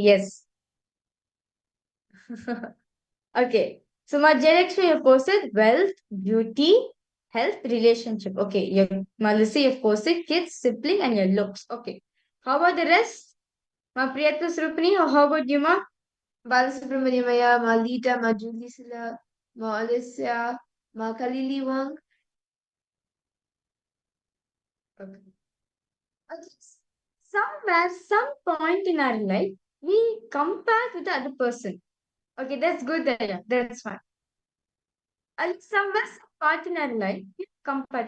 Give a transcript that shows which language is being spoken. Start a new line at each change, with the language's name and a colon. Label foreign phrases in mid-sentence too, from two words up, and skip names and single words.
English: Yes. Okay. So Majayalakshmi, you posted wealth, beauty, health, relationship. Okay. Malisi, you've posted kids, sibling, and your looks. Okay. How about the rest? Ma Priyatma Surupani, how about you, Ma? Balasubramaniamaya, Ma Lita, Ma Julisila, Ma Alicia, Ma Kalili Wang. Okay. Okay. Somewhere, some point in our life, we compare with the other person. Okay, that's good there. That's fine. And somewhere, some part in our life, we compare.